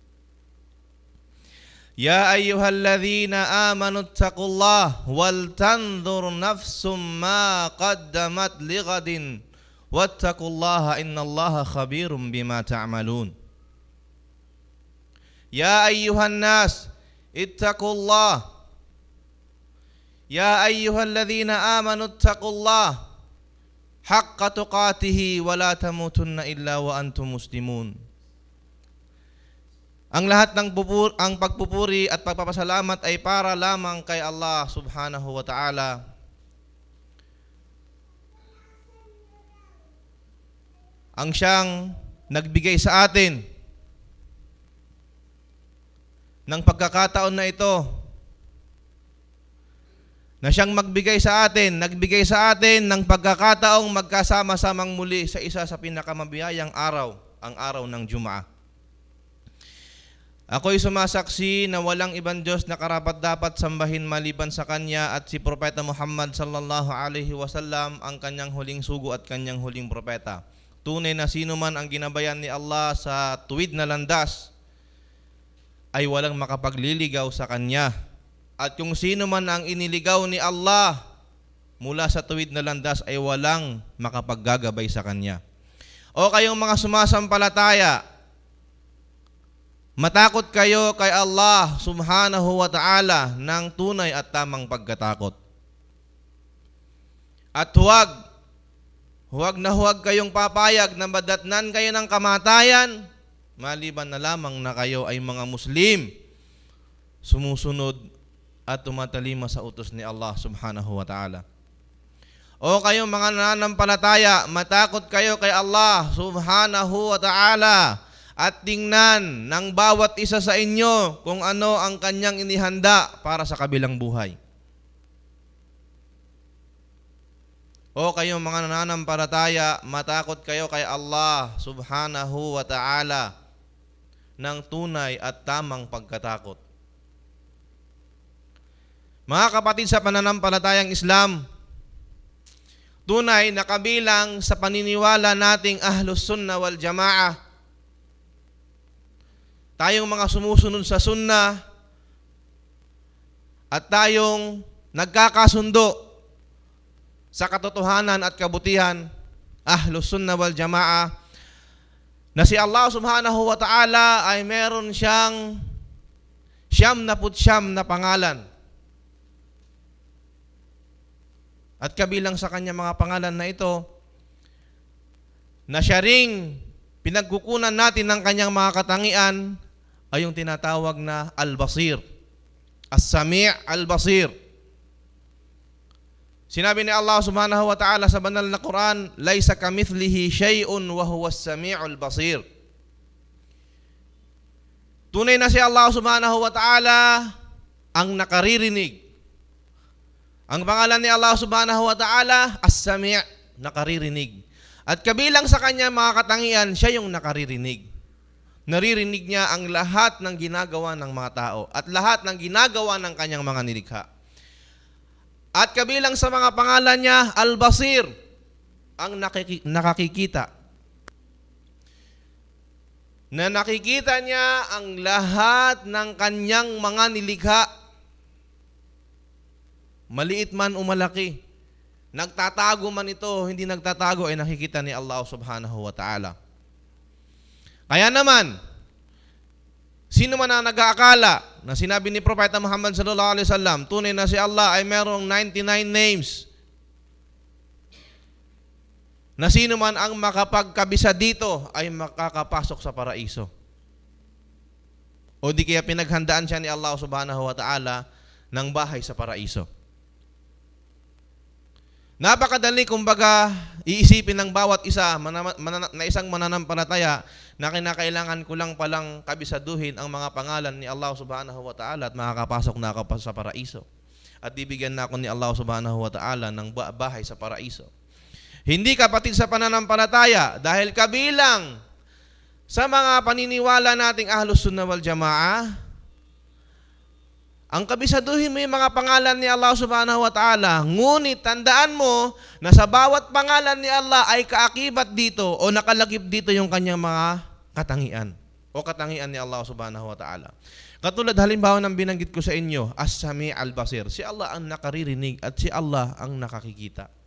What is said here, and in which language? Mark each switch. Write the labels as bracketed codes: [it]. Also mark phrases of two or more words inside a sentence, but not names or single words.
[ar] يا أيها الذين آمنوا اتقوا الله ولتنظر نفس ما قدمت لغد واتقوا الله إن الله خبير بما تعملون يا أيها الناس اتقوا الله يا أيها الذين آمنوا اتقوا الله حق تقاته ولا تموتن إلا وأنتم مسلمون. [tl] Ang lahat ng pagpupuri at pagpapasalamat ay para lamang kay Allah [ar] سبحانه وتعالى. [tl] Ang siyang nagbigay sa atin ng pagkakataon na ito na siyang nagbigay sa atin ng pagkakataong magkasama-samang muli sa isa sa pinakamabiyayang araw, ang araw ng Jumaa. Ako'y sumasaksi na walang ibang Diyos na karapat-dapat sambahin maliban sa Kanya at si Propeta Muhammad [ar] صلى الله عليه وسلم [tl] ang Kanyang huling sugo at Kanyang huling propeta. Tunay na sino man ang ginabayan ni Allah sa tuwid na landas ay walang makapagliligaw sa Kanya. At kung sino man ang iniligaw ni Allah mula sa tuwid na landas ay walang makapaggagabay sa Kanya. O kayong mga sumasampalataya, matakot kayo kay Allah [ar] سبحانه وتعالى [tl] ng tunay at tamang pagkatakot. At huwag kayong papayag na madatnan kayo ng kamatayan maliban na lamang na kayo ay mga Muslim, sumusunod at tumatalima sa utos ni Allah [ar] سبحانه وتعالى. [tl] O kayong mga nananampalataya, matakot kayo kay Allah [ar] سبحانه وتعالى [tl] at tingnan ng bawat isa sa inyo kung ano ang Kanyang inihanda para sa kabilang buhay. O kayong mga nananampalataya, matakot kayo kay Allah [ar] سبحانه وتعالى [tl] ng tunay at tamang pagkatakot. Mga kapatid sa pananampalatayang Islam, tunay na kabilang sa paniniwala nating [ar] أهل السنة والجماعة, [tl] tayong mga sumusunod sa Sunnah at tayong nagkakasundo sa katotohanan at kabutihan, [ar] أهل السنة والجماعة, [tl] na si Allah [ar] سبحانه وتعالى [tl] ay meron siyang 99 na pangalan. At kabilang sa kanya mga pangalan na ito, na siya ring pinagkukunan natin ng kanyang mga katangian ay yung tinatawag na Al-Basir. As-Sami' Al-Basir. Sinabi ni Allah [ar] سبحانه وتعالى [tl] sa banal na Quran, [ar] "ليس كمثله شيء وهو السميع البصير." [tl] Tunay na si Allah [ar] سبحانه وتعالى [tl] ang nakaririnig. Ang pangalan ni Allah [ar] سبحانه وتعالى, [tl] As-Sami', nakaririnig. At kabilang sa kanya mga katangian, siya yung nakaririnig. Naririnig niya ang lahat ng ginagawa ng mga tao at lahat ng ginagawa ng kanyang mga nilikha. At kabilang sa mga pangalan niya, Al-Basir, ang nakakikita. Na nakikita niya ang lahat ng kanyang mga nilikha. maliit man o malaki, nagtatago man ito, hindi nagtatago, ay nakikita ni Allah [ar] سبحانه وتعالى. [tl] Kaya naman, sino man ang nag-aakala na sinabi ni Propeta Muhammad [ar] صلى الله عليه وسلم, [tl] tunay na si Allah ay merong 99 names, na sino man ang makapagkabisa dito ay makakapasok sa paraiso. O di kaya pinaghandaan siya ni Allah [ar] سبحانه وتعالى [tl] ng bahay sa paraiso. Napakadali kumbaga iisipin ng bawat isa na isang mananampalataya na kinakailangan ko lang palang kabisaduhin ang mga pangalan ni Allah [ar] سبحانه وتعالى [tl] at makakapasok na ako sa paraiso. At bibigyan na ako ni Allah [ar] سبحانه وتعالى [tl] ng bahay sa paraiso. Hindi kapatid sa pananampalataya, dahil kabilang sa mga paniniwala nating [ar] أهل السنة والجماعة, [tl] ang kabisaduhin mo yung mga pangalan ni Allah [ar] سبحانه وتعالى, [tl] ngunit tandaan mo na sa bawat pangalan ni Allah ay kaakibat dito o nakalagip dito yung kanyang mga katangian o katangian ni Allah [ar] سبحانه وتعالى. [tl] Katulad halimbawa ng binanggit ko sa inyo, As-Sami' Al-Basir, si Allah ang nakaririnig at si Allah ang nakakikita.